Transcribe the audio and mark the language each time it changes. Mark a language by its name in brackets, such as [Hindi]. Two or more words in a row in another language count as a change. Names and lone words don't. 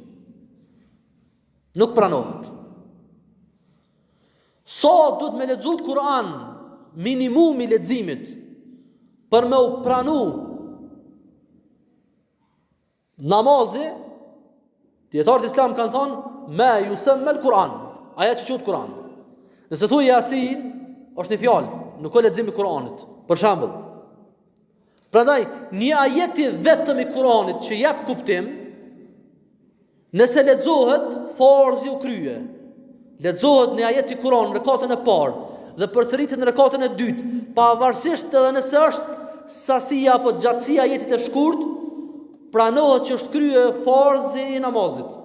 [Albanian] Nuk pranohet. Sa duhet me lexu Kur'an minimumi i leximit për me u pranu namazi, dietarët islam kanë thonë [Arabic] ما يسمى القرآن, [Albanian] aja që quhet Kur'an. Nëse thuaj Yasin, është një fjalë, nuk ka lexim i Kur'anit. Për shembull, prandaj një ajet i vetëm i Kur'anit që jep kuptim, nëse lexohet, farzi u krye. Lexohet një ajet i Kur'anit në rekatën e parë dhe përsëritet në rekatën e dytë, pavarësisht edhe nëse është sasia apo gjatësia e jetit e shkurt, pranohet që është krye farzi i namazit.